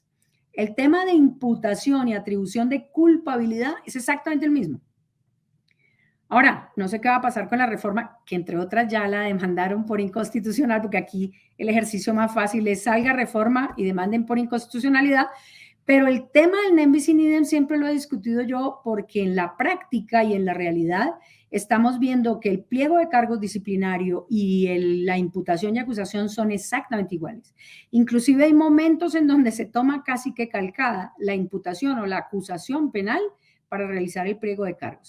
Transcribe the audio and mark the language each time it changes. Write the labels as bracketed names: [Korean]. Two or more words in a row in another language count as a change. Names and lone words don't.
[Spanish] El tema de imputación y atribución de culpabilidad es exactamente el mismo. Ahora, no sé qué va a pasar con la reforma, que entre otras ya la demandaron por inconstitucional, porque aquí el ejercicio más fácil es salga reforma y demanden por inconstitucionalidad, pero el tema del [Latin] non bis in idem [Spanish] siempre lo he discutido yo porque en la práctica y en la realidad estamos viendo que el pliego de cargos disciplinario y la imputación y acusación son exactamente iguales. Inclusive hay momentos en donde se toma casi que calcada la imputación o la acusación penal para realizar el pliego de cargos.